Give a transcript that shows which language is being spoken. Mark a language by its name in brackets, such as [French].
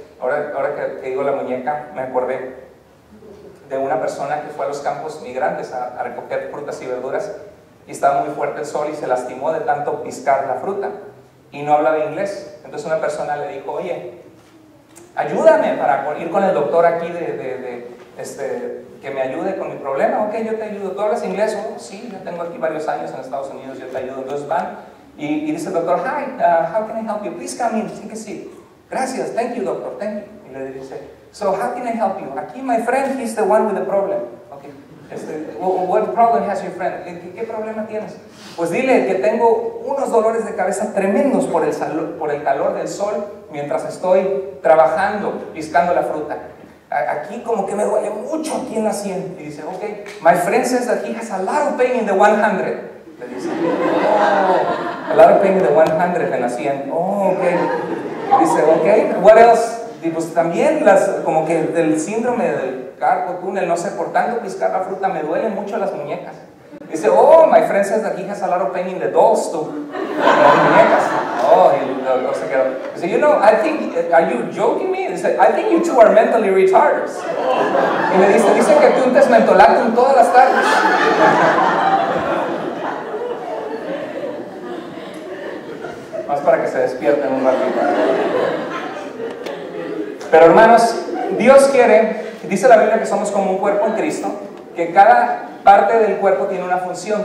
[Spanish] Ahora que digo la muñeca, me acordé de una persona que fue a los campos migrantes a recoger frutas y verduras, y estaba muy fuerte el sol y se lastimó de tanto piscar la fruta y no hablaba inglés. Entonces una persona le dijo, oye, ayúdame para ir con el doctor aquí que me ayude con mi problema. Ok, yo te ayudo. ¿Tú hablas inglés? Oh, sí, yo tengo aquí varios años en Estados Unidos, yo te ayudo. Entonces van y dice el doctor, [English] hi, how can I help you? Please come in, take a seat. [Spanish] Gracias, [English] thank you doctor, thank you. [Spanish] Y le dice, [English] so how can I help you? [Spanish] Aquí [English] my friend, he's the one with the problem. Okay. What problem has your friend? [Spanish] ¿Qué problema tienes? Pues dile que tengo unos dolores de cabeza tremendos por el calor del sol mientras estoy trabajando, piscando la fruta. Aquí como que me duele mucho aquí en la sien. Y dice, [English] ok, my friend says that he has a lot of pain in the 100. [Spanish] Le dice, [English] oh, a lot of pain in the 100 [Spanish] en la sien. [English] Oh, ok. [Spanish] Y dice, ok, [English] what else? [Spanish] Y pues también como que del síndrome del carpal tunnel, no sé, por tanto piscar la fruta me duelen mucho las muñecas. [English] Dice, oh, my friend says that he has a lot of pain in the dolls too. [Spanish] Las muñecas. [English] Oh, [Spanish] y se quedó. Dice, [English] you know, I think, are you joking me? [Spanish] Dice, [English] I think you two are mentally retarded. [Spanish] Y le dice que tú untes mentolatum todas las tardes. Más para que se despierten un ratito. Pero hermanos, Dios quiere, dice la Biblia que somos como un cuerpo en Cristo, que cada parte del cuerpo tiene una función.